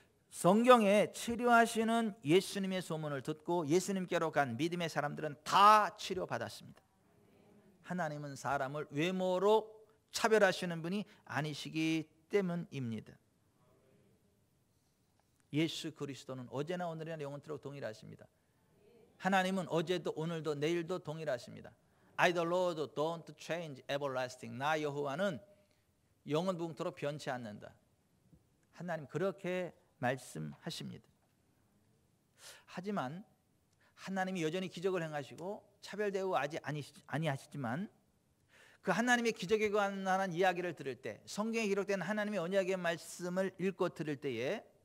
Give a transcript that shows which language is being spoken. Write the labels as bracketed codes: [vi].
[ko] 성경에 치료하시는 예수님의 소문을 듣고 예수님께로 간 믿음의 사람들은 다 치료받았습니다. 하나님은 사람을 외모로 차별하시는 분이 아니시기 때문입니다. 예수 그리스도는 어제나 오늘이나 영원토록 동일하십니다. 하나님은 어제도 오늘도 내일도 동일하십니다. [en] I the Lord don't change everlasting. [ko] 나 여호와는 영원토록 변치 않는다. 하나님 그렇게 말씀하십니다. 하지만 하나님이 여전히 기적을 행하시고 차별 대우하지 아니하시지만 그 하나님의 기적에 관한 이야기를 들을 때 성경에 기록된 하나님의 언약의 말씀을 읽고 들을 때에